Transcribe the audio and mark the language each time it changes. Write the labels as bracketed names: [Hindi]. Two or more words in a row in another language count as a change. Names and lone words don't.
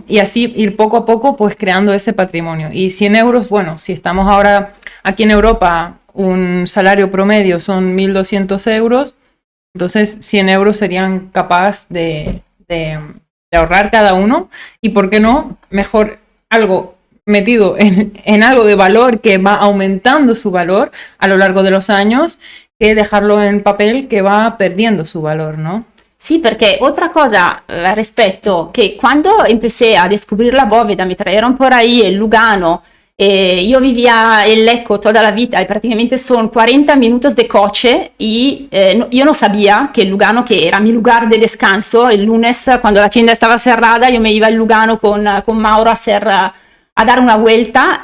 [Spanish] Y así ir poco a poco pues creando ese patrimonio. Y 100 euros, bueno, si estamos ahora aquí en Europa, un salario promedio son 1.200 euros, entonces 100 euros serían capaces de ahorrar cada uno. Y por qué no, mejor algo metido en algo de valor que va aumentando su valor a lo largo de los años, que dejarlo en papel que va perdiendo su valor, ¿no? [Italian] Sì, perché [Spanish] otra cosa [Italian] rispetto che quando [Spanish] empecé a descubrir la bóveda, me trajeron por ahí el Lugano, yo vivía en Lecco toda la vida y prácticamente son 40 minutos de coche y yo no sabía que el Lugano, que era mi lugar de descanso, el lunes cuando la tienda estaba cerrada, yo me iba al Lugano con Mauro a dar una vuelta.